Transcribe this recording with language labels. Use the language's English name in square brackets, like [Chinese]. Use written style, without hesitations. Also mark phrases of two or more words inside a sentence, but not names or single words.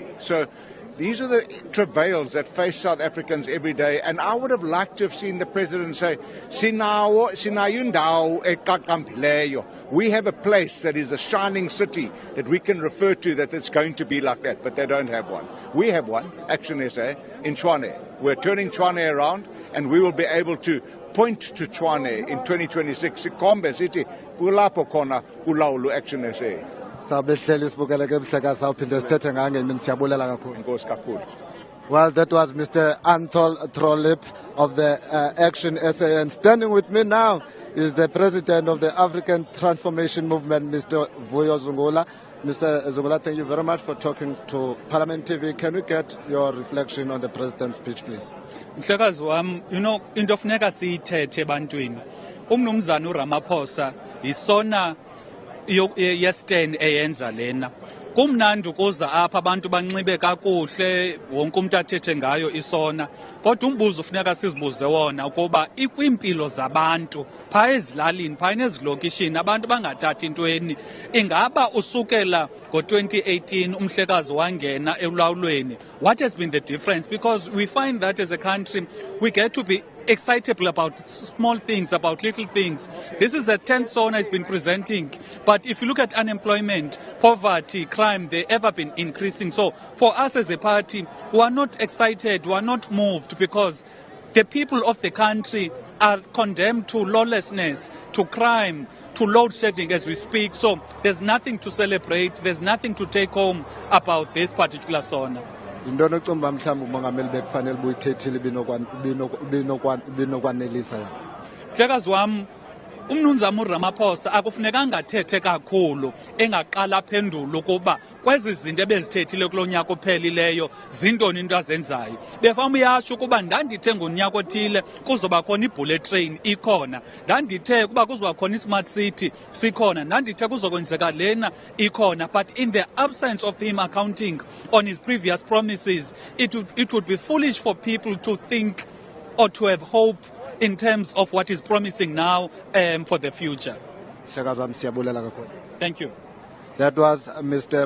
[English] So these are the travails that face South Africans every day, and I would have liked to have seen the President say, we have a place that is a shining city that we can refer to that it's going to be like that, but they don't have one. We have one, Action SA, in Tshwane. We're turning Tshwane around, and we will be able to point to Tshwane in 2026. [Zulu] Sikombe sithi kulapho khona kulawula Action SA. [English] Well, that was Mr. Untitled Chapter of the Action SA, and standing with me now is the President of the African Transformation Movement, Mr. Vuyo Zungula. Mr. Zungula, thank you very much for talking to Parliament TV. Can we get your reflection on the President's speech, please? [Xhosa] Mhlekazi wami, [English] you know, [Xhosa] into funeka siyithethe ebantwini. Umnumzana uRamaphosa isona yestand eyenza lena. kumnandi ukuza apha abantu banxibe kakuhle wonke umuntu athethe ngayo isona kodwa umbuzo ufuneka sizibuze wona ukuba ikwimpilo zabantu phaa ezilalini phaa nezilokishini abantu bangathathi intweni ingaba usukela ngo-2018 umhlekazi wangena elawulweni. [English] What has been the difference? Because we find that as a country we get to be excitable about small things, about little things. This is the 10th SONA has been presenting. But if you look at unemployment, poverty, crime, they've ever been increasing. So for us as a party, we are not excited, we are not moved because the people of the country are condemned to lawlessness, to crime, to load shedding as we speak. So there's nothing to celebrate, there's nothing to take home about this particular SONA. [Xhosa] Intoni ocumba mhlawumbe umongameli bekufanele buyithethile binokwanelisa? Mhlekazi wam, umnumzana uRamaphosa akufunekanga athethe kakhulu engaqala aphendule ukuba kwezi zinto ebezithethile kulo nyaka ophelileyo zintoni into azenzayo. Befana uyasho ukuba ndandithe ngonyaka othile kuzoba khona i-bullet train ikhona, ndandithe kuba kuzoba khona i-smart city sikhona, ndandithe kuzokwenzeka lena ikhona. [English] But in the absence of him accounting on his previous promises, it would be foolish for people to think or to have hope in terms of what is promising now for the future. Thank you. That was Mr.